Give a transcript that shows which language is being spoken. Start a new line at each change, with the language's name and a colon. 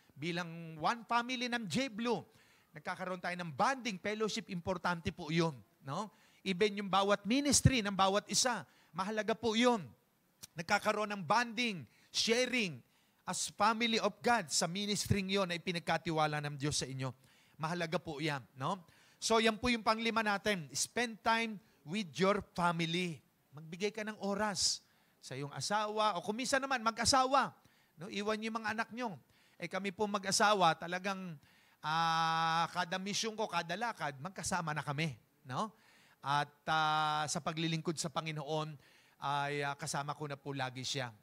Filipino: Bilang one family ng J-Blue, nagkakaroon tayo ng bonding fellowship, importante po yun. No? Even yung bawat ministry ng bawat isa, mahalaga po yun. Nagkakaroon ng bonding, sharing as family of God sa ministering yon na ipinagkatiwala ng Diyos sa inyo. Mahalaga po yan. No? So yan po yung panglima natin.
English: Spend time with your family.
Filipino: Magbigay ka ng oras sa iyong asawa o kung minsan naman mag-asawa. No? Iwan niyo yung mga anak nyo. Kami po mag-asawa, talagang kada mission ko, kada lakad, magkasama na kami. No? At sa paglilingkod sa Panginoon, ay kasama ko na po lagi siya.